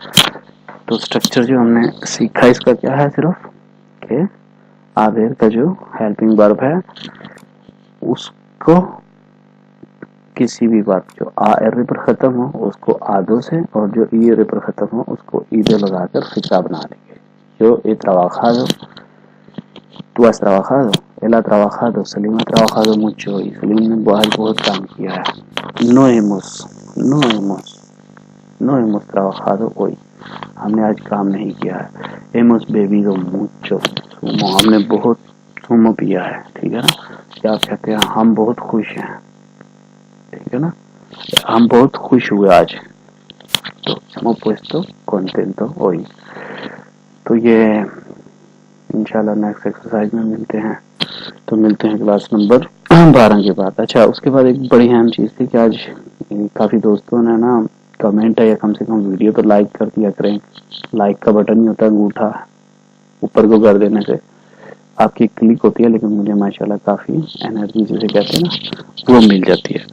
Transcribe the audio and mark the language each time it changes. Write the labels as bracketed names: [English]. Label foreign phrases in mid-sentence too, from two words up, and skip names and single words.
[Hindi] तो स्ट्रक्चर जो हमने सीखा इसका क्या है, सिर्फ कि आबेर का जो हेल्पिंग वर्ब है उसको किसी भी बात जो आ एर पर खत्म हो उसको आदो से, और जो ई एर पर खत्म हो उसको ईदो लगाकर फिक्रा बना लेंगे। [Spanish] yo he trabajado, tú has trabajado, él ha trabajado, सलीम ha trabajado mucho, [Hindi] सलीम ने बहुत काम किया है। [Spanish] no hemos trabajado hoy, [Hindi] हमने आज काम नहीं किया है। [Spanish] hemos bebido mucho zumo, [Hindi] हमने बहुत zumo पिया है, ठीक है ना। क्या कहते हैं, हम बहुत खुश हैं, ठीक है ना, हम बहुत खुश हुए आज, तो [Spanish] hemos puesto contento hoy। [Hindi] तो ये इंशाल्लाह [English] next exercise [Hindi] में मिलते हैं, तो मिलते हैं [English] class number [Hindi] 12 के बाद। अच्छा, उसके बाद एक बड़ी अहम चीज़ थी कि आज काफ़ी दोस्तों ने ना कमेंट है या कम से कम वीडियो तो लाइक कर दिया करें। लाइक का बटन नहीं होता, अंगूठा ऊपर को कर देने से आपकी क्लिक होती है, लेकिन मुझे माशाल्लाह काफ़ी एनर्जी जिसे कहते हैं ना वो मिल जाती है।